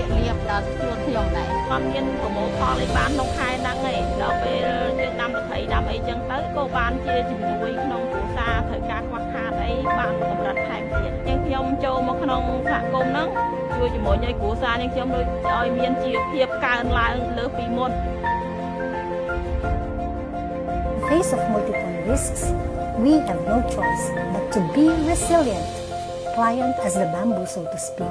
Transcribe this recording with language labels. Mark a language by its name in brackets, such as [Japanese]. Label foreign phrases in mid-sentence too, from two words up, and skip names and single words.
[Khmer] លាភដល់ខ្លួនខ្ញុំដែរអត់មានប្រមូលផលឲ្យបានក្នុងខែហ្នឹងឯងដល់ពេលយើងដាំប្រភេទដាំអីចឹងទៅក៏បានជាជំនួយក្នុងគ្រួសារត្រូវការខ្វះខាតអីបានកម្រិតថែមទៀតអញ្ចឹងខ្ញុំចូលមកក្នុងសហគមន៍ហ្នឹងជួយជាមួយឲ្យគ្រួសារយើងខ្ញុំដូចឲ្យមានជីវភាពកើនឡើងលើពីមុន [English] face of multiple risks, we have no choice but to be resilient, pliant as the bamboo, so to speak.